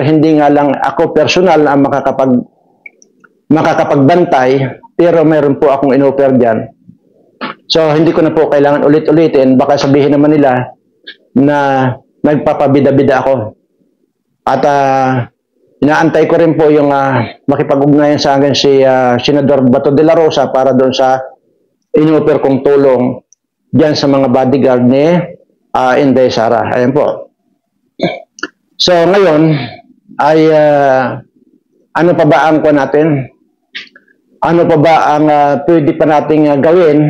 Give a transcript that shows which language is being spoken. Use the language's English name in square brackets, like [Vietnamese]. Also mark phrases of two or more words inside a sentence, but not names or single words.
[Filipino] Hindi nga lang ako personal na makakapagbantay, pero mayroon po akong in-offer dyan. So, hindi ko na po kailangan ulit-ulitin. Baka sabihin naman nila na nagpapabida-bida ako. At inaantay ko rin po yung makipag-ugnayan sa akin si Senador Bato de la Rosa para doon sa in-offer kong tulong dyan sa mga bodyguard ni Inday Sara. Ayan po. So ngayon ay ano pa ba ang natin? Ano pa ba ang pwede pa nating gawin?